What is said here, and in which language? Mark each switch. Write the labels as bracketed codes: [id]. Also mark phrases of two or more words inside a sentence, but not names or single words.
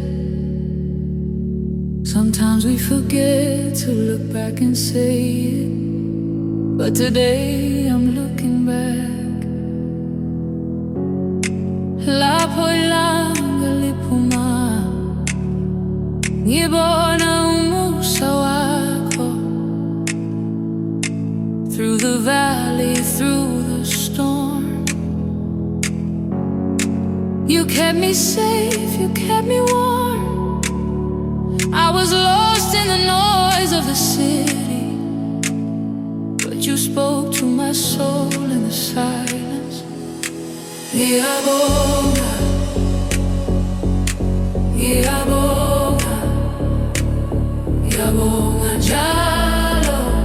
[en] Sometimes we forget to look back and say it, but today I'm looking back. [zu] Lapho ilanga liphuma, ngibona umusa wakho. [en] Through the valley, through the storm, you kept me safe, you kept me warm. I was lost in the noise of the city, but you spoke to my soul in the silence. [zu] Ngiyabonga, ngiyabonga, ngiyabonga njalo